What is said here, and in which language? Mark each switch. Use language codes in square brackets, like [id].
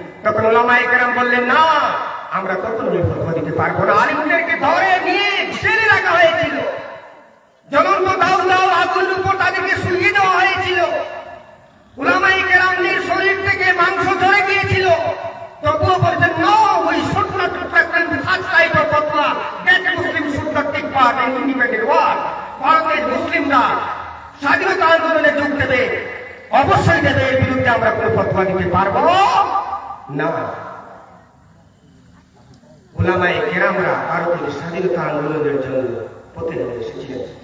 [bn] তখন উলামায়ে কেরাম বললেন, না, আমরা কখনোই ফতোয়া দিতে পারবো না। আলিমদেরকে ধরে নিয়ে জেলে রাখা হয়েছিল, জ্বলন্ত দাও আগুনের উপর তাদেরকে শুইয়ে দেওয়া হয়েছিল, উলামায়ে কেরামদের শরীর থেকে মাংস ঝরে গিয়েছিল। তবুও বলছেন, [en] no, we should not practice such type of fatwa that Muslims should not take part in independent war. [bn] ভারতের মুসলিমরা স্বাধীনতা আন্দোলনে যোগ দেবে, অবশ্যই দেবে, এর বিরুদ্ধে আমরা কোনো ফতোয়া দিতে পারবো না। উলামায়ে কেরামরা ভারতের স্বাধীনতা আন্দোলনের জন্য পথে নেমে এসেছিলেন।